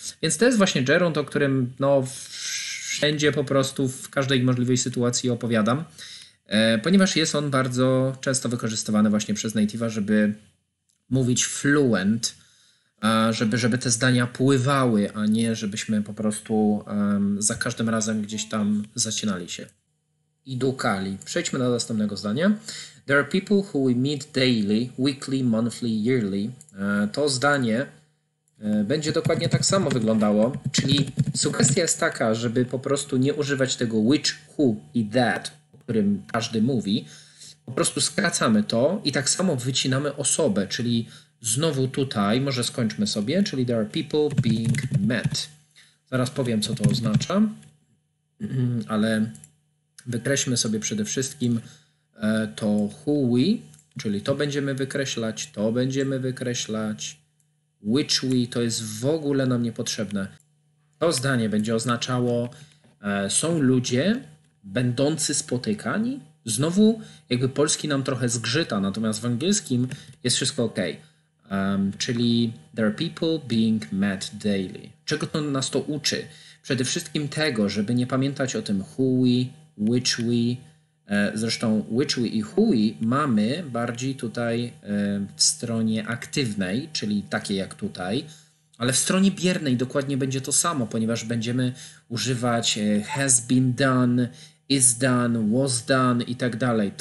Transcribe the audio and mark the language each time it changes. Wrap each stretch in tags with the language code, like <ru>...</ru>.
<pl>Więc to jest właśnie gerund, o którym no, wszędzie po prostu w każdej możliwej sytuacji opowiadam, ponieważ jest on bardzo często wykorzystywany właśnie przez native'a, żeby mówić fluent, żeby te zdania pływały, a nie żebyśmy po prostu za każdym razem gdzieś tam zacinali się i dłukali. Przejdźmy do następnego zdania.</pl> <en>There are people who we meet daily, weekly, monthly, yearly.</en> <pl>To zdanie będzie dokładnie tak samo wyglądało, czyli sugestia jest taka, żeby po prostu nie używać tego which, who i that, o którym każdy mówi. Po prostu skracamy to i tak samo wycinamy osobę, czyli znowu tutaj, może skończmy sobie, czyli</pl> <en>there are people being met.</en> <pl>Zaraz powiem, co to oznacza, ale wykreślmy sobie przede wszystkim to</pl> <en>who we,</en> <pl>czyli to będziemy wykreślać, to będziemy wykreślać,</pl> <en>which we</en> <pl>to jest w ogóle nam niepotrzebne. To zdanie będzie oznaczało są ludzie będący spotykani. Znowu jakby polski nam trochę zgrzyta, natomiast w angielskim jest wszystko ok. Czyli</pl> <en>there are people being met daily.</en> <pl>Czego to nas to uczy? Przede wszystkim tego, żeby nie pamiętać o tym</pl> <en>who we, which we.</en> <pl>Zresztą which we i who we mamy bardziej tutaj w stronie aktywnej, czyli takiej jak tutaj, ale w stronie biernej dokładnie będzie to samo, ponieważ będziemy używać</pl> <en>has been done, is done, was done</en> <pl>i tak dalej.</pl>